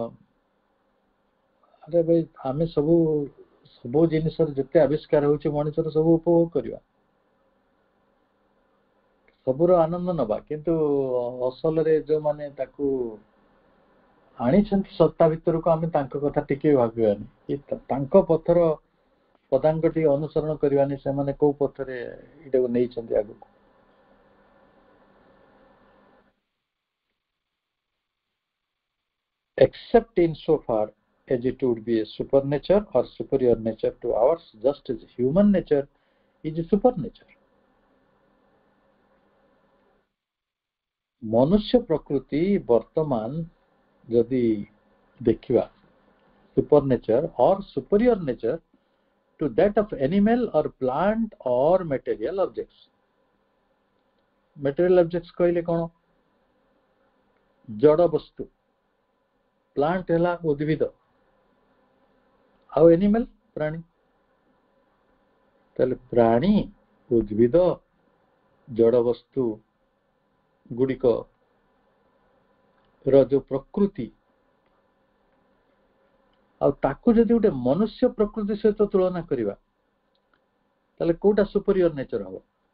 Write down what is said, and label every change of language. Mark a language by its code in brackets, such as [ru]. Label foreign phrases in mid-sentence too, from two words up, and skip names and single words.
[or] ଆରେ ଭାଇ ଆମେ ସବୁ ଜିନିଷର ଯେତେ ଆବିଷ୍କାର ହଉଛି ମଣିଷର ସବୁ ଉପଭୋଗ କରିବା, ସବୁର ଆନନ୍ଦ ନବା, କିନ୍ତୁ ଅସଲରେ ଯୋଉମାନେ ତାକୁ ଆଣିଛନ୍ତି ସତ୍ତା ଭିତରକୁ ଆମେ ତାଙ୍କ କଥା ଟିକେ ଭାବିବାନି, ତାଙ୍କ ପଥର ପଦାଙ୍କ ଟିକେ ଅନୁସରଣ କରିବାନି, ସେମାନେ କୋଉ ପଥରେ ଏଇଟାକୁ ନେଇଛନ୍ତି ଆଗକୁ। [en] Except insofar as it would be a supernature or superior nature to ours, just as human nature is a supernature। [or] ମନୁଷ୍ୟ ପ୍ରକୃତି ବର୍ତ୍ତମାନ ଯଦି ଦେଖିବା [en] supernature or superior nature to that of animal or plant or material objects। material objects [or] କହିଲେ କ'ଣ? ଜଡ଼ ବସ୍ତୁ, ପ୍ଲାଣ୍ଟ ହେଲା ଉଦ୍ଭିଦ, ଆଉ ଏନିମାଲ ପ୍ରାଣୀ। ତାହେଲେ ପ୍ରାଣୀ ଉଦ୍ଭିଦ ଜଡ଼ ବସ୍ତୁ ଗୁଡ଼ିକ ର ଯୋଉ ପ୍ରକୃତି ଆଉ ତାକୁ ଯଦି ଗୋଟେ ମନୁଷ୍ୟ ପ୍ରକୃତି ସହିତ ତୁଳନା କରିବା ତାହେଲେ କୋଉଟା [en] superior nature [or] ହବ?